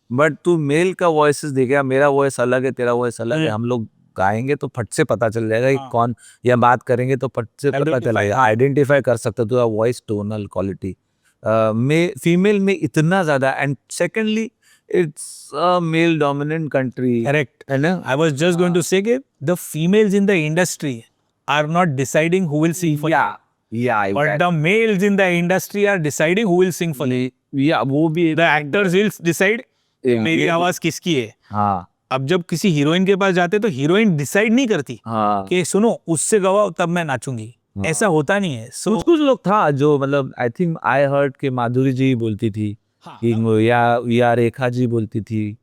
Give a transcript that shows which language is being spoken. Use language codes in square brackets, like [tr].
[hi] But तू mail का voices देखेगा, मेरा वॉइस अलग है, तेरा वॉइस अलग है, हम लोग गाएंगे तो फट से पता चल जाएगा कि कौन, या बात करेंगे तो फट से पता [en] Identify, [hi] चलेगा, आइडेंटिफाई कर सकता तू वॉइस टोनल क्वालिटी। में फीमेल में इतना ज्यादा, [en] And secondly it's a male dominant country, correct. [hi] है ना? [en] I was just going to say कि the females in the industry are not deciding who will sing for you, but the males in the industry are deciding who will sing for you. [hi] या वो भी [en] The actors will decide [hi] मेरी आवाज किसकी है। हाँ अब जब किसी हीरोइन के पास जाते तो हीरोइन डिसाइड नहीं करती हाँ, कि सुनो उससे गवाओ तब मैं नाचूंगी, ऐसा होता नहीं है। [en] so [hi] कुछ कुछ लोग था जो, मतलब [en] I think I heard [hi] के माधुरी जी बोलती थी, या रेखा जी बोलती थी